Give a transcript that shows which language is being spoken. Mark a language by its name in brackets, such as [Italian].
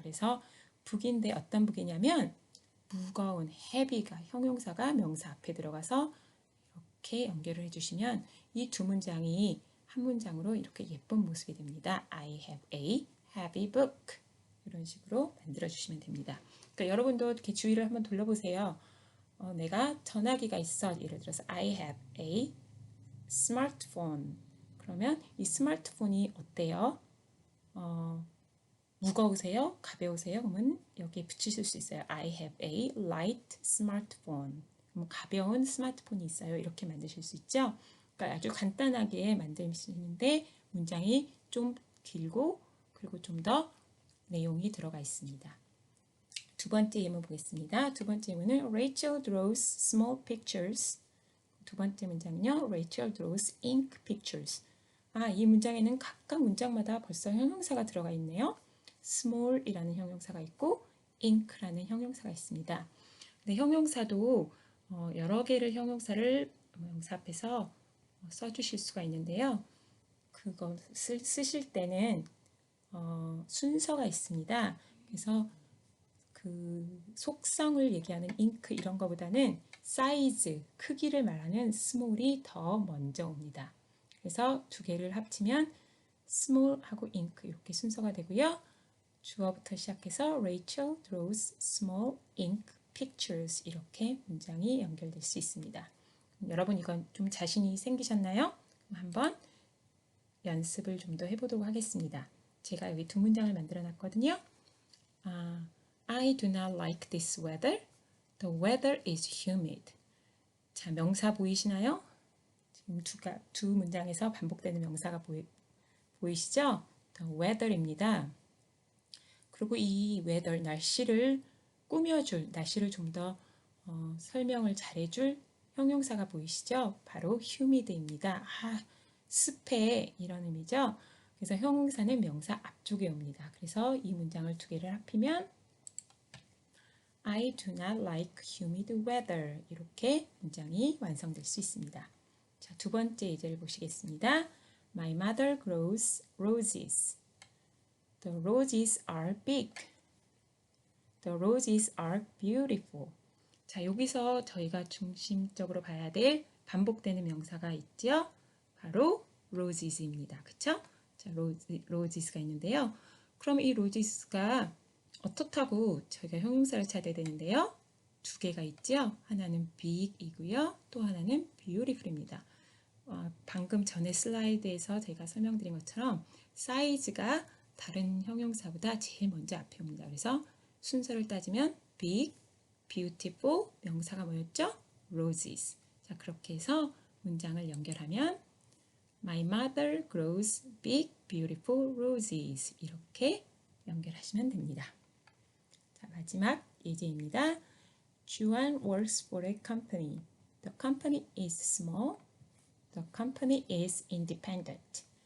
[Korean] 그래서 북인데 어떤 북이냐면 무거운 heavy가 형용사가 명사 앞에 들어가서 이렇게 연결을 해주시면 이 두 문장이 한 문장으로 이렇게 예쁜 모습이 됩니다. [English] I have a heavy book [Korean] 이런 식으로 만들어 주시면 됩니다. 그러니까 여러분도 이렇게 주위를 한번 돌려보세요. 내가 전화기가 있어. 예를 들어서 [English] I have a smartphone. [Korean] 그러면 이 스마트폰이 어때요? 무거우세요? 가벼우세요? 그러면 여기에 붙이실 수 있어요. [English] I have a light smartphone. [Korean] 그럼 가벼운 스마트폰이 있어요. 이렇게 만드실 수 있죠. 그러니까 아주 간단하게 만드시는데 문장이 좀 길고 그리고 좀 더 내용이 들어가 있습니다. 두 번째 예문 보겠습니다. 두 번째 예문은 [English] Rachel draws small pictures. [Korean] 두 번째 문장은요. [English] Rachel draws ink pictures. [Korean] 이 문장에는 각각 문장마다 벌써 형용사가 들어가 있네요. small이라는 형용사가 있고 ink라는 형용사가 있습니다. 근데 형용사도 여러 개를 형용사를 명사 앞에서 써주실 수가 있는데요. 그것을 쓰실 때는 순서가 있습니다. 그래서 그 속성을 얘기하는 잉크 이런 거보다는 사이즈, 크기를 말하는 small이 더 먼저 옵니다. 그래서 두 개를 합치면 small하고 ink 이렇게 순서가 되고요. 주어부터 시작해서 [English] Rachel draws small ink pictures [Korean] 이렇게 문장이 연결될 수 있습니다. 여러분 이건 좀 자신이 생기셨나요? 한번 연습을 좀 더 해보도록 하겠습니다. 제가 여기 두 문장을 만들어 놨거든요. [English] I do not like this weather. The weather is humid. [Korean] 자, 명사 보이시나요? 지금 두 문장에서 반복되는 명사가 보이시죠? The weather입니다. 그리고 이 weather, 날씨를 꾸며줄, 날씨를 좀 더 설명을 잘해줄 형용사가 보이시죠? 바로 humid입니다. 습해 이런 의미죠. 그래서 형용사는 명사 앞쪽에 옵니다. 그래서 이 문장을 두 개를 합히면 [English] I do not like humid weather [Korean] 이렇게 문장이 완성될 수 있습니다. 자, 두 번째 예제를 보시겠습니다. [English] My mother grows roses. The roses are big. The roses are beautiful. [Korean] 자, 여기서 저희가 중심적으로 봐야 될 반복되는 명사가 있죠. 바로 roses입니다. 그쵸? 자, roses가 있는데요. 그럼 이 roses가 어떻다고 저희가 형용사를 찾아야 되는데요. 두 개가 있죠. 하나는 big이고요. 또 하나는 beautiful입니다. 방금 전에 슬라이드에서 제가 설명드린 것처럼 사이즈가 다른 형용사보다 제일 먼저 앞에 옵니다. 그래서 순서를 따지면 big, beautiful, 명사가 뭐였죠? [English] roses. [Korean] 자, 그렇게 해서 문장을 연결하면 [English] My mother grows big, beautiful roses. [Korean] 이렇게 연결하시면 됩니다. 자, 마지막 예제입니다. [English] Juan works for a company. The company is small. The company is independent.